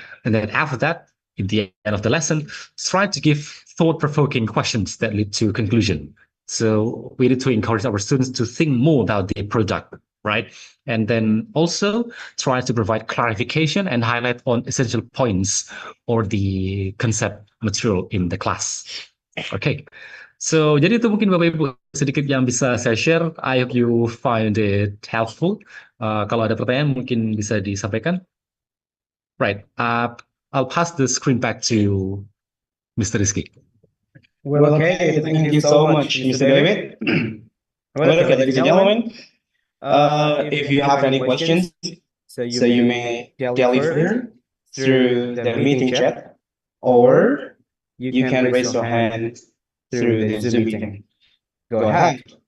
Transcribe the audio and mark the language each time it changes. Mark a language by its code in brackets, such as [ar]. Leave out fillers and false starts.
[en] And then after that, in the end of the lesson, try to give thought-provoking questions that lead to conclusion. So we need to encourage our students to think more about the product, right? And then also try to provide clarification and highlight on essential points or the concept material in the class. Okay. [id] So, jadi itu mungkin Bapak Ibu sedikit yang bisa saya share. [en] I hope you find it helpful. [id] Kalau ada pertanyaan mungkin bisa disampaikan. [en] Right. I'll pass the screen back to Mr. Rizky. Well, okay. Thank you so much, Mr. David. Well, okay, ladies and gentlemen, if you have any questions, so you may deliver through the meeting chat, or you can raise your hand through the Zoom meeting. Go ahead.